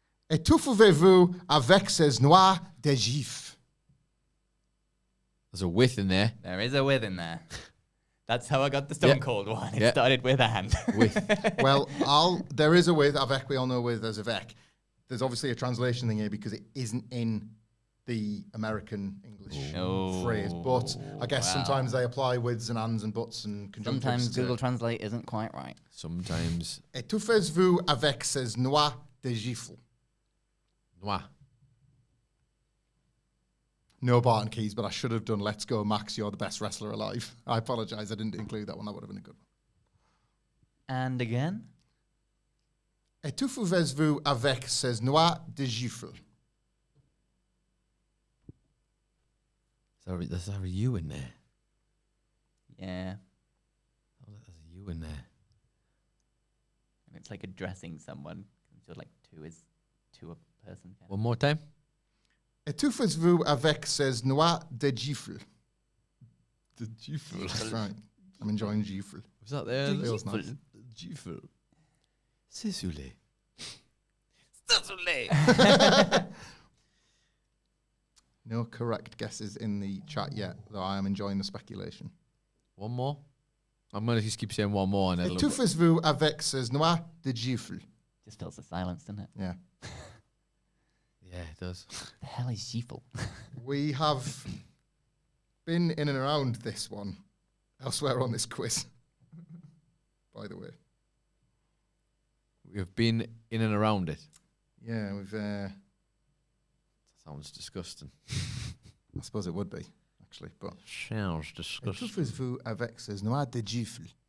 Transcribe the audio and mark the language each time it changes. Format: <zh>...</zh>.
<fr>Étouffez-vous avec ces noix de gif.</fr> <en>There's a with in there. There is a with in there. That's how I got the Stone Yeah. Cold one. It Yeah. started with and. With. Well, there is a with. Avec, we all know with, there's a vec. There's obviously a translation thing here because it isn't in the American English phrase. But I guess sometimes they apply withs and ands and buts and conjunctives. Sometimes Google Translate isn't quite right. Sometimes.</en> <fr>Étouffez-vous avec ces noix de gifle. Noir.</fr> <en>No Barton Keys, but I should have done Let's Go Max, you're the best wrestler alive. I apologise, I didn't include that one. That would have been a good one. And again?</en> <fr>Étouffez-vous avec ces noix de gifle.</fr> <en>There's a U in there. Yeah. Oh, there's a U in there. And it's like addressing someone. So like two is to a person. One more time.</en> <fr>Étouffez-vous avec ces noix de gifle.</fr> <en>The Gifle. That's right. I'm enjoying gifle. Was that there? Feels nice. Gifle. Sisule. No correct guesses in the chat yet, though I am enjoying the speculation. One more. I'm going to just keep saying one more. And it'll</en> <fr>Étouffez-vous avec ces noix de gifle.</fr> <en>Just fills the silence, doesn't it? Yeah. Yeah, it does. The hell is Sheafle? We have been in and around this one elsewhere on this quiz, by the way. We have been in and around it. Yeah, we've... Sounds disgusting. I suppose it would be, actually, but... Sounds disgusting.</en> <fr>Étouffez-vous avec ces noix de gifle.</fr>